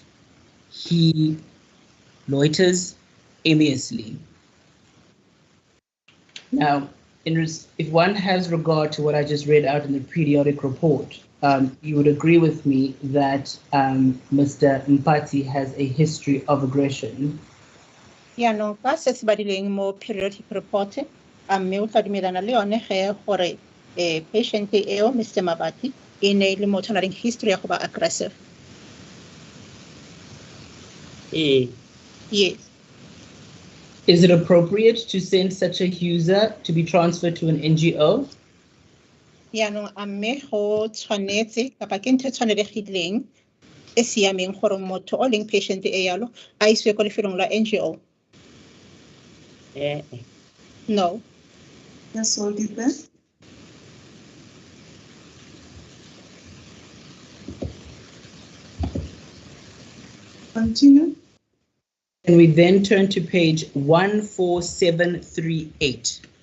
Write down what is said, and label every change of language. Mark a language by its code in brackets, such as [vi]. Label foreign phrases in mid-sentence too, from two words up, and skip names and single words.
[en] He loiters aimlessly. Now, if one has regard to what I just read out in the periodic report, you would agree with me that Mr. Mpati has a history of aggression. [tn] Ya no ka se se badileng mo [en] periodic report [tn] mme o tla dumelana le yone ge gore patient eo Mr. Mabati e ne le motho na le history ya go ba aggressive. ee, [en] Yes. Is it appropriate to send such a user to be transferred to an NGO? [tn] Yaanong a mme go tshwanetse kapa ke ntho e tshwanegileng e siameng gore motho o leng patient e yalo a isiwe ko lefelong la NGO? [en] No. Let's hold it there. Continue. And we then turn to page 14738.